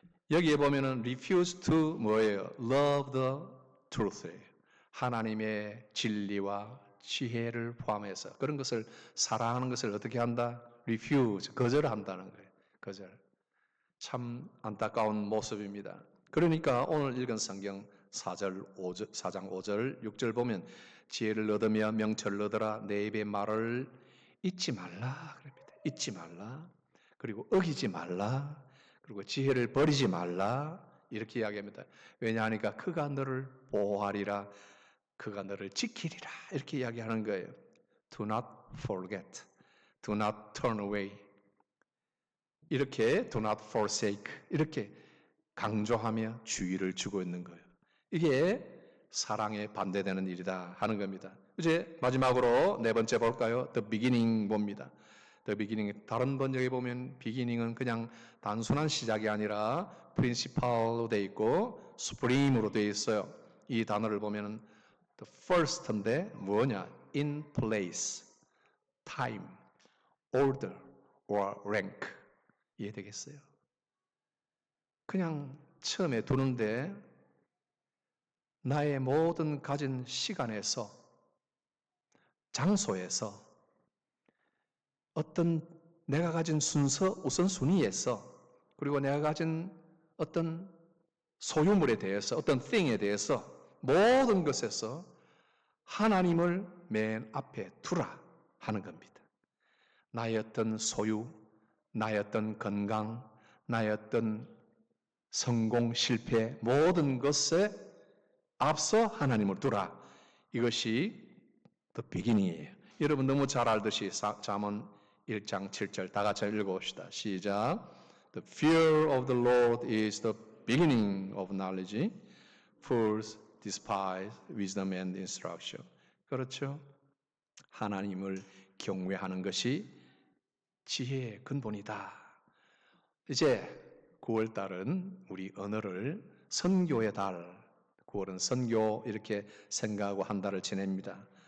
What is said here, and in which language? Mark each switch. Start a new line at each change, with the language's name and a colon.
English: 여기에 보면은 refuse to
Korean: 뭐예요?
English: Love the truth예요.
Korean: 하나님의 진리와 지혜를 포함해서 그런 것을 사랑하는 것을 어떻게 한다? refuse, 거절한다는 거예요. 거절. 참 안타까운 모습입니다. 그러니까 오늘 읽은 성경 4장 5절, 6절 보면 지혜를 얻으며 명철을 얻으라 내 입의 말을 잊지 말라 그럽니다. 잊지 말라. 그리고 어기지 말라. 그리고 지혜를 버리지 말라. 이렇게 이야기합니다. 왜냐하니까 그가 너를 보호하리라. 그가 너를 지키리라. 이렇게 이야기하는 거예요.
English: Do not forget. Do not turn away.
Korean: 이렇게
English: do not forsake.
Korean: 이렇게 강조하며 주의를 주고 있는 거예요. 이게 사랑에 반대되는 일이다 하는 겁니다. 이제 마지막으로 네 번째 볼까요?
English: The beginning
Korean: 봅니다.
English: The beginning.
Korean: 다른 번역에 보면 beginning은 그냥 단순한 시작이 아니라 principal로 돼 있고 supreme으로 돼 있어요. 이 단어를 보면은
English: the first
Korean: 인데 뭐냐?
English: In place, time, order, or rank.
Korean: 이해되겠어요? 그냥 처음에 두는데 나의 모든 가진 시간에서, 장소에서, 어떤 내가 가진 순서, 우선순위에서, 그리고 내가 가진 어떤 소유물에 대해서, 어떤 thing에 대해서, 모든 것에서 하나님을 맨 앞에 두라 하는 겁니다. 나의 어떤 소유, 나의 어떤 건강, 나의 어떤 성공, 실패, 모든 것에 앞서 하나님을 두라. 이것이
English: the beginning
Korean: 이에요. 여러분 너무 잘 알듯이 잠언 1장 7절 다 같이 읽어봅시다. 시작.
English: The fear of the Lord is the beginning of knowledge. Fools despise wisdom and instruction.
Korean: 그렇죠? 하나님을 경외하는 것이 지혜의 근본이다. 이제 9월 달은 우리 언어를 선교의 달, 9월은 선교 이렇게 생각하고 한 달을 지냅니다.